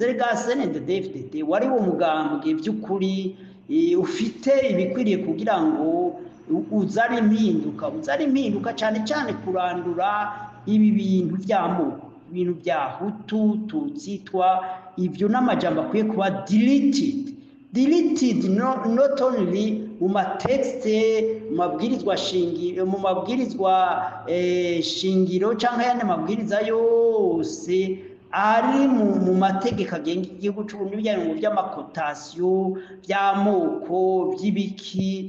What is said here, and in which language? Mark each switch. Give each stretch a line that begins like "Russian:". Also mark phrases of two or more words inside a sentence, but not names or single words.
Kinyarwanda: Rega CNDD-FDD wari wo mugambwe by'ukuri ufite ibikwiriye kugira ngo uzane impinduka cyane cyane kurandura ibi bintu by'amoko, ibintu bya Hutu, Tutsi, Twa, ibyo n'amajambo akwiye kuba
English: deleted not only
Kinyarwanda: mu matexte, mu mabwirizwa shingiro cyangwa ayandi mabwiriza yose ari mu mategeko agenga igihugu cy'u Burundi bijyanye by'amakotasiyo by'amoko by'ibiki.